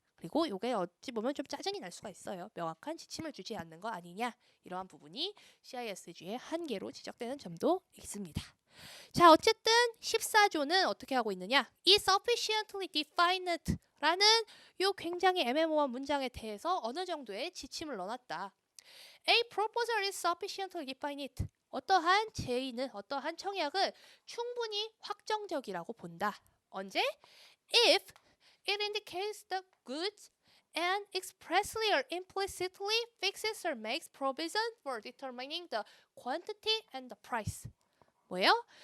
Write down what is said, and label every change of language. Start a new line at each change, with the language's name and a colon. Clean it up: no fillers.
Korean: 그리고 이게 어찌 보면 좀 짜증이 날 수가 있어요. 명확한 지침을 주지 않는 거 아니냐, 이러한 부분이 CISG의 한계로 지적되는 점도 있습니다. 자, 어쨌든 14조는 어떻게 하고 있느냐? 이
English: sufficiently defined
Korean: 라는 요 굉장히 애매모호한 문장에 대해서 어느 정도의 지침을 넣어놨다.
English: A proposal is sufficiently defined.
Korean: 어떠한 제의는, 어떠한 청약은 충분히 확정적이라고 본다. 언제?
English: If it indicates the goods and expressly or implicitly fixes or makes provision for determining the quantity and the price.
Korean: 뭐예요?